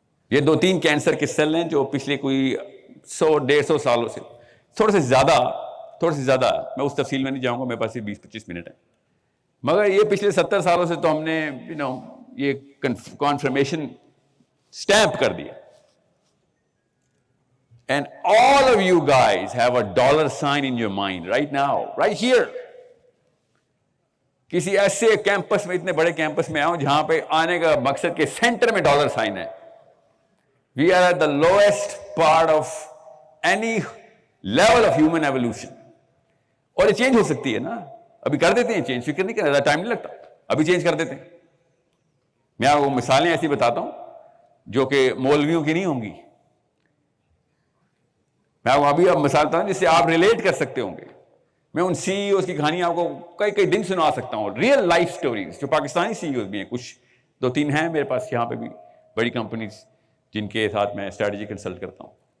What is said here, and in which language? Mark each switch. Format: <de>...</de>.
<ur>یہ 2-3 کینسر کے سیل ہیں جو پچھلے کوئی 100-150 سالوں سے، تھوڑے سے زیادہ، میں اس تفصیل میں نہیں جاؤں گا، میرے پاس 20-25 منٹ ہے، مگر یہ پچھلے 70 سالوں سے تو ہم نے یہ کانفرمیشن سٹیمپ کر دیا.</ur> <en>And all of you guys have a dollar sign in your mind right now, right here.</en> <ur>کسی ایسے کیمپس میں، اتنے بڑے کیمپس میں آؤں جہاں پہ آنے کا مقصد کے سینٹر میں ڈالر سائن ہے.</ur> <en>We are at the lowest part of any level of human evolution.</en> <ur>اور یہ چینج ہو سکتی ہے نا، ابھی کر دیتے ہیں چینج، فکر نہیں کرنا، ٹائم نہیں لگتا، ابھی چینج کر دیتے ہیں. میں آپ کو مثالیں ایسی بتاتا ہوں جو کہ مولویوں کی نہیں ہوں گی. میں ابھی مثال بتا ہوں جس سے آپ ریلیٹ کر سکتے ہوں گے. میں ان سی ای اوز کی کہانیاں آپ کو کئی دن سنا سکتا ہوں، ریئل لائف سٹوریز جو پاکستانی سی ای اوز بھی ہیں، کچھ 2-3 ہیں میرے پاس یہاں پہ بھی، بڑی کمپنیز جن کے ساتھ میں اسٹریٹجی کنسلٹ کرتا ہوں.</ur>